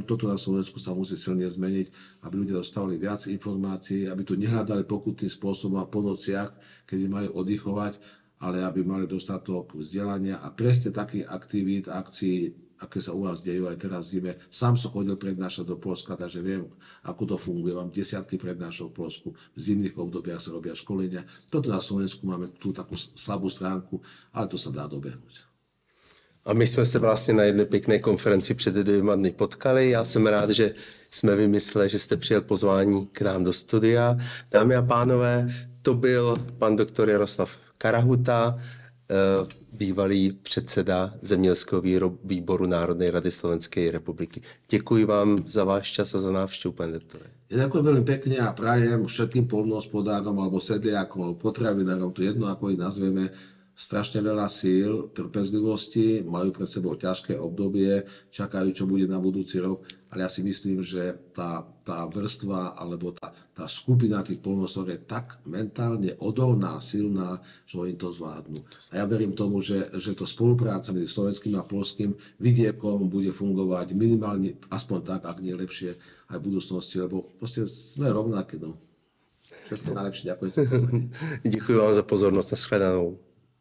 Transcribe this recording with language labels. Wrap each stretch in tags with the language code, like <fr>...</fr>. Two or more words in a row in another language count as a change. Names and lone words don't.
<sk>Toto na Slovensku sa musí silne zmeniť, aby ľudia dostávali viac informácií, aby tu nehľadali pokutným spôsobom a po nociach, keď majú oddychovať, ale aby mali dostatok vzdelania a presne takých aktivít, akcií, aké sa u vás dejú aj teraz v zime. Sám som chodil prednášať do Poľska, takže viem, ako to funguje. Mám desiatky prednášok v Poľsku. V zimných obdobiach sa robia školenia. Toto na Slovensku máme tú takú slabú stránku, ale to sa dá dobehnúť.</sk> <cs>A my jsme se vlastně na jedné pěkné konferenci před 2 dny potkali. Já jsem rád, že jsme vymysleli, že jste přijel pozvání k nám do studia. Dámy a pánové, to byl pan doktor Jaroslav Karahuta, bývalý předseda Zemědělského výboru Národnej rady Slovenskej republiky. Děkuji vám za váš čas a za návštěvu, pane doktore.</cs> <sk>Ja ďakujem veľmi pekne a prajem všetkým poľnohospodárom alebo sedliakom alebo potravinárom, to jedno ako ich nazveme, strašne veľa síl, trpezlivosti, majú pred sebou ťažké obdobie, čakajú, čo bude na budúci rok, ale ja si myslím, že tá vrstva alebo tá skupina tých poľnohospodárov je tak mentálne odolná, silná, že oni to zvládnu. A ja verím tomu, že to spolupráca medzi slovenským a poľským vidiekom bude fungovať minimálne, aspoň tak, ak nie lepšie, aj v budúcnosti, lebo proste sme rovnaké. No. Všetko najlepšie, ďakujem.</sk> <cs>Děkuji vám za pozornost, nashledanou.</cs>